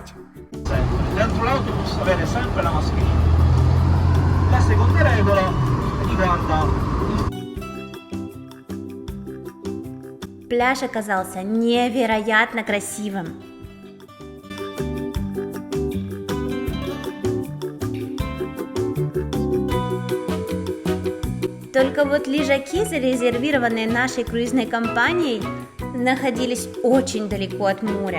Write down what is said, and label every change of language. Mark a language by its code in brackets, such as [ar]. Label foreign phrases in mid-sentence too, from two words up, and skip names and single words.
[it] Dentro l'autobus avere sempre la mascherina. La seconda regola riguarda [ru] Пляж оказался невероятно красивым. Только вот лежаки, зарезервированные нашей круизной компанией, находились очень далеко от моря.